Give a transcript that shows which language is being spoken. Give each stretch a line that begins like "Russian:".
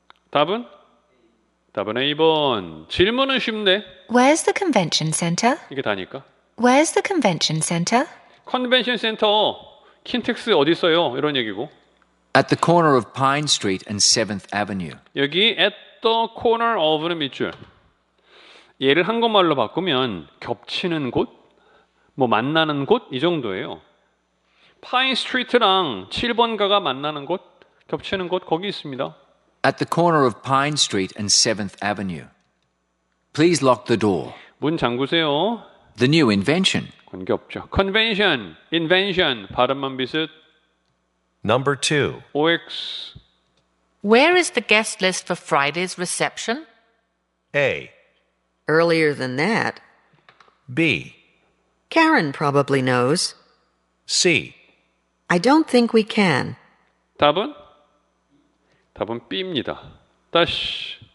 Korean: 답은? 답은 A번. 질문은 쉽네.
English: Where's the convention center?
Korean: 이게 다니까.
English: Where's the convention center?
Korean: 컨벤션 센터. 킨텍스 어디 있어요? 이런 얘기고.
English: At the corner of Pine Street and 7th Avenue.
Korean: 여기
English: at the corner of
Korean: 는 밑줄. 얘를 한국말로 바꾸면 겹치는 곳, 뭐 만나는 곳 이 정도예요. 파인 스트리트랑 7번가가 만나는 곳, 겹치는 곳 거기 있습니다.
English: At the corner of Pine Street and 7th Avenue. Please lock the door.
Korean: 문 잠그세요.
English: The new invention.
Korean: 관계없죠. convention, invention 발음만 비슷.
English: Number 2. OX. Where is the guest list for Friday's reception? A. Earlier than that, B. Karen probably knows. C. I don't think we can.
Korean: 답은? 답은 B입니다. 다시.